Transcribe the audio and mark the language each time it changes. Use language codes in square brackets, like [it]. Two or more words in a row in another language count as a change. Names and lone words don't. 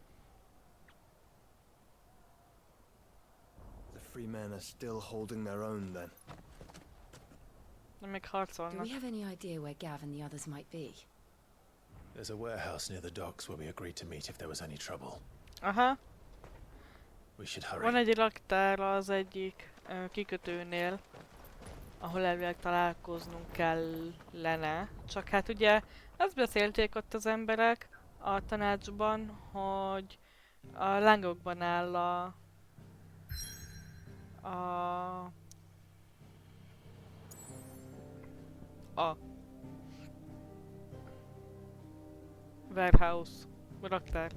[en] The free men are still holding their own then. [hu] De még [en] Do [hu] harcolnak. [en] we have any idea where Gav and the others might be? There's a warehouse near the docks where we agreed to meet if there was any trouble. Aha. We should hurry. [hu] Van egy raktár az egyik kikötőnél, ahol elvileg találkoznunk kellene. Csak hát ugye azt beszélték ott az emberek a tanácsban, hogy a lángokban áll a warehouse, raktár.